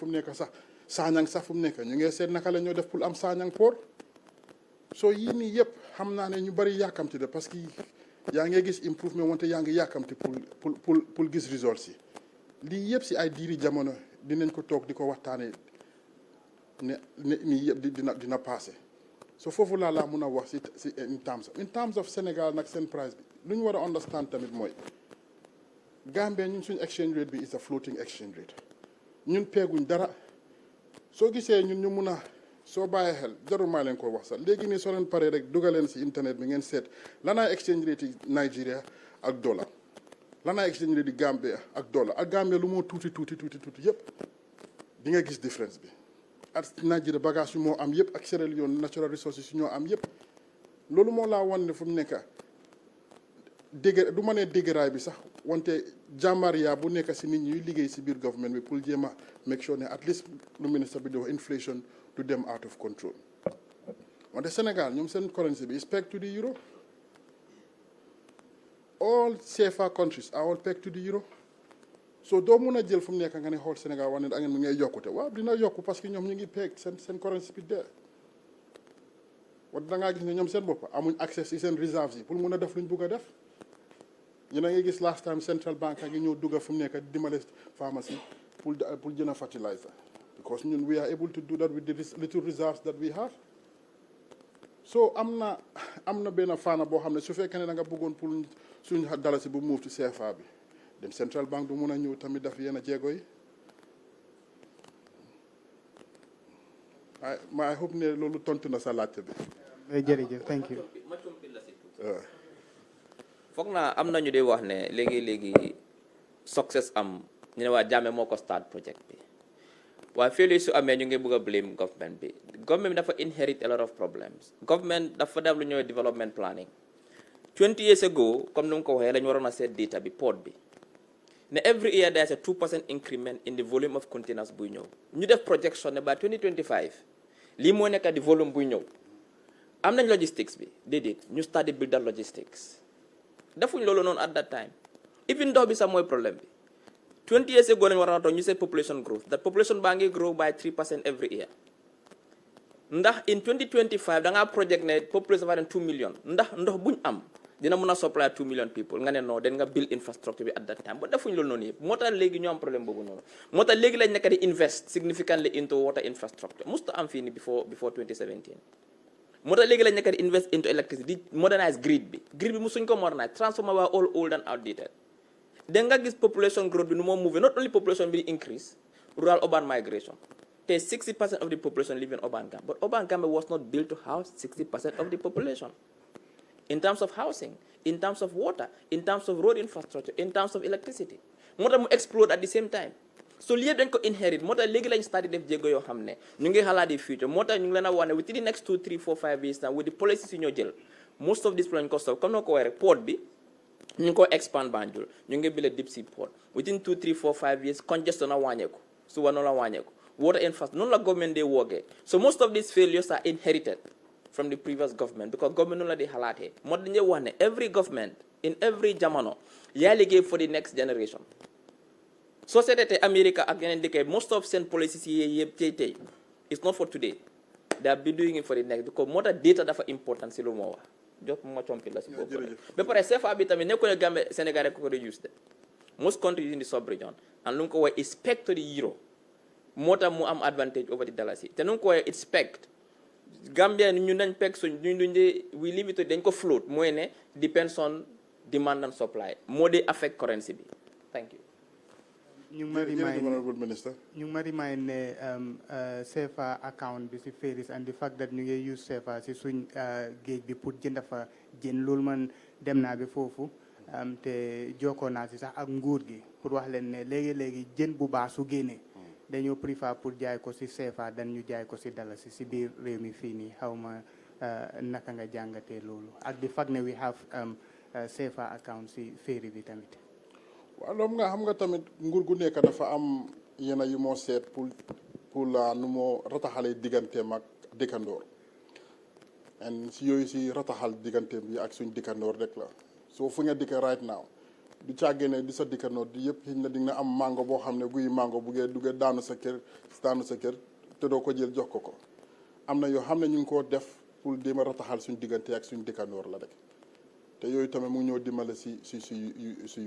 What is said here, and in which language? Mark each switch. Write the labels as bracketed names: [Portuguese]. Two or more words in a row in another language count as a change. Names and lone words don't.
[Wolof] mu nekk sax Sanyang sax fu mu nekk ñu ngi seet naka la ñoo def pour am Sanyang port soo yii nii yëpp xam naa ne ñu bari yàkkamti de [French] parce que [Wolof] yaa ngi gis improvement wante yaa ngi yàkkamti pour gis results yi lii yëpp si ay diiri jamono dinañ ko toog di ko waxtaanee ne nii yëpp dina passé so foofu laa mun a wax si [English] in terms of [Wolof] Sénégal nag seen price bi lu ñu war a understand tamit mooy Gambia ñun suñu exchange rate bi [English] is a floating exchange rate [Wolof] ñun peeguñ dara soo gisee ñun ñu mun a soo bàyyee xel jarul maa leen ko wax sax léegi nii soo leen paree rek dugaleen si internet bi ngeen seet lanaay [English] exchange rate [Wolof] yi Nigeria ak dollar lanaay [English] exchange rate [Wolof] yi Gambia ak dollar ak Gambia lu moo tuuti yëpp di nga gis différence bi ak Nigeria bagage yu moo am yëpp ak Sierra Leone [English] natural resources [Wolof] yu ñoo am yëpp loolu moo laa wan ne fu mu nekk dégg du ma nee déggaraay bi sax wante jàmbaar bu nekk si nit ñi ñuy liggéey si biir government bi pour jéem a [English] make sure [Wolof] ne [English] at least [Wolof] lu ministre bi di wax [English] inflation to them out of control [Wolof] wante Sénégal ñoom seen currency bi [English] is pegged to the euro all CFA countries are all pegged to the euro [Wolof] so doo mun a jël fu mu nekk nga ne xool Sénégal wax ne da ngeen mu ngay yokkute waaw dina yokku [French] parce que [Wolof] ñoom ñu ngi peeg seen currency bi dee wante da ngaa gis ne ñoom seen bopp amuñ accès si seen reserves yi pour mun a def luñ bugg a def yéen a ngi gis [English] last time central bank [Wolof] a ngi ñëw dugga fu mu nekk dimbale pharmacie pour jënd fertilizer because ñun [English] we are able to do that with the little reserves that we have [Wolof] so am na benn faana boo xam ne su fekkee ne da nga bëggoon pour suñu dalasi bu move ci CFA bi dem [English] central bank [Wolof] du mun a ñëw tamit daf yenn jéego yi [English] I hope [Wolof] ne loolu tontu na sa laajte bi. jërëjëf [English] thank you. [Wolof] foog naa am nañu de wax ne léegi success am ñu ne waa Jammeh moo ko start project bi waaye failure su amee ñu ngi bëgg a blame government bi dafa inherit [English] a lot of problems government [Wolof] dafa def lu ñëw [English] development planning 20 years ago [Wolof] comme ni mu ko waxee dañu waroon a seet data bi port bi ne [English] every year there is a 2% increment in the volume of containers [Wolof] buy ñëw ñu def projection ne by 2025 lii moo nekk di volume buy ñëw am nañ logistics bi déedéet ñu [English] study build that logistics [Wolof] defuñ loolu noonu [English] at that time even [Wolof] ndox bi sax mooy problème bi [English] 20 years ago [Wolof] nañu war a toog ñu seet [English] population growth that population [Wolof] baa ngi [English] grow by 3% every year [Wolof] ndax in 2025 da ngaa project ne population dafa 2 million ndax ndox buñ am dina mën a [English] supply 2 million people [Wolof] nga ne non den nga [English] build infrastructure [Wolof] bi [English] at that time [Wolof] ba defuñ loolu noonu yëpp moo tax léegi ñu am problème boobu noonu moo tax léegi lañ nekk di [English] invest significantly into water infrastructure [Wolof] musta am fii ni [English] before 2017 [Wolof] moo tax léegi lañ nekk di [English] invest into electricity di modernize grid bi [Wolof] musuñ ko [English] modernize transformer waa all old and outdated [Wolof] da nga gis [English] population growth bi nu moo move not only population bi di increase rural urban migration te 60% of the population live in urban Gambia but urban Gambia was not built to house 60% of the population in terms of housing, in terms of water, in terms of road infrastructure, in terms of electricity. [Wolof] Moo tax mu explode [English] at the same time. [Wolof] So lii dañ ko inherit moo tax léegi lañ start def jéego yoo xam ne ñu ngi xalaat di future moo tax ñu ngi leen a wax ne [English] within the next 2, 3, 4, 5 years now with the policies [Wolof] yi ñoo jël [English] most of this [Wolof] lañ ko solve comme na ko waxee rek port bi ñu ngi ko expand Banjul ñu ngi build [English] deep sea port within 2, 3, 4, 5 years [Wolof] congestion na wàññeeku suba noonu la wàññeeku [English] water infrastructure [Wolof] noonu la government day woogee [English] so most of these failures are inherited from the previous government because [Wolof] government noonu la di xalaatee moo tax dañuy wax ne [English] every government in every [Wolof] jamono yaa liggéey [English] for the next generation [Wolof] société America ak yeneen dëkk [English] most of [Wolof] seen policies yi yëpp tey [English] it's not for today they are be doing it for the next because [Wolof] moo tax data dafa important si lu moo wax jox ma compil la si boobu ba pare CFA bi tamit nekkul ne Gambie Sénégal rek ko use de [English] most countries in the sub-region and [Wolof] lu nga ko waxee [English] expect to the euro [Wolof] moo tax mu am [English] advantage over the dalasi [Wolof] te nu nga ko waxee expect Gambia ñu dañ peg suñ duñ de [English] we leave it [Wolof] dañ ko float mooy ne [English] depends on demand and supply [Wolof] moo di affect currency bi [English] thank you. [Wolof] ñu ngi ma remind ne [English] CFA account [Wolof] bi si [English] ferries and the fact that [Wolof] ñu ngi use CFA si suñ géej bi pour jënd fa jën loolu man dem naa bi foofu te jokkoo naa si sax ak nguur gi pour wax leen ne léegi jën bu baax su génnee dañoo préfère pour jaay ko si CFA dan ñu jaay ko si dalasi si biir réew mi fii nii xaw ma naka nga jàngatee loolu ak [English] the fact [Wolof] ne [English] we have CFA account [Wolof] si ferry bi tamit. waaw loolu nga xam nga tamit nguur gu nekk dafa am yenn yu moo seet pour la nu moo rataxalee digganteem ak dëkkandoor and si yooyu si rataxal digganteem bi ak suñ dëkkandoor rek la soo fu nga dikk [English] right now [Wolof] du càggee ne di sa dikkandoor di yëpp xëy na di nga am mango boo xam ne guy mango buggee duggee daanu sa kër te doo ko jël jox ko am na yoo xam ne ñu ngi koo def pour déema rataxal suñ diggante ak suñ dëkkandoor la rek te yooyu tamit mu ñëw dimbale si yu